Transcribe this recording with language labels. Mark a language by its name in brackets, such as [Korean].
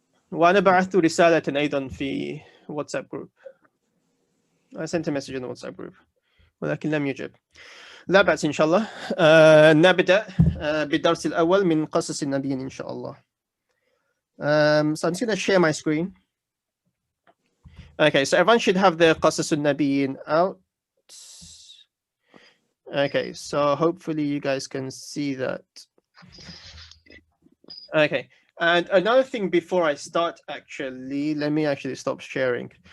[Arabic] وأنا بعثت رسالة أيضا في واتساب جروب. [English] I sent a message in the WhatsApp group [Arabic] ولكن لم يجب. لا بأس إن شاء الله. نبدأ بالدرس الأول من قصص النبيين إن شاء الله. [English] So I'm just going to share my screen. Okay, so everyone should have their قصص النبيين out. Okay, so hopefully you guys can see that. Okay, and another thing before I start, actually, let me actually stop sharing.